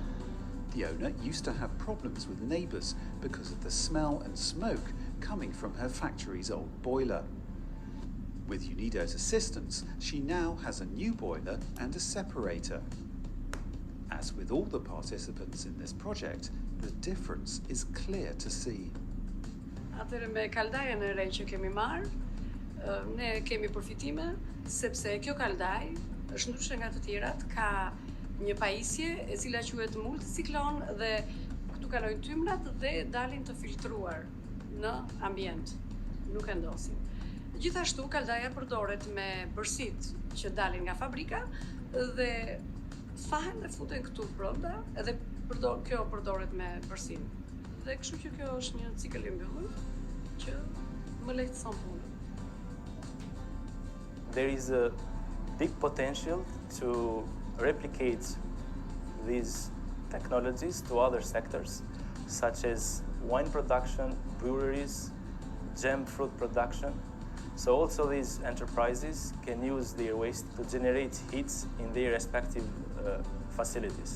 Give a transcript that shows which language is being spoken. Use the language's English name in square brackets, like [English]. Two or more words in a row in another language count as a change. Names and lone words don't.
[English] The owner used to have problems with neighbours because of the smell and smoke coming from her factory's old boiler. With UNIDO's assistance, she now has a new boiler and a separator. As with all the participants in this project, the difference is clear to see. [Albanian] Atëherë me kaldajen e re që kemi marrë, ne kemi përfitime sepse kjo kaldaj është ndryshe nga të tjerat, ka një pajisje e cila quhet multiciklon dhe këtu kalojnë tymrat dhe dalin të filtruar në ambient, nuk e ndosin. Gjithashtu kaldaja përdoret me bërësit që dalin nga fabrika dhe fahen dhe futen këtu brenda, edhe kjo përdoret me bërësin. Dhe kështu që kjo është një cikël i mbyllur që më lehtëson punën. [English] There is a big potential to replicate these technologies to other sectors, such as wine production, breweries, jam fruit production. So also these enterprises can use their waste to generate heat in their respective facilities.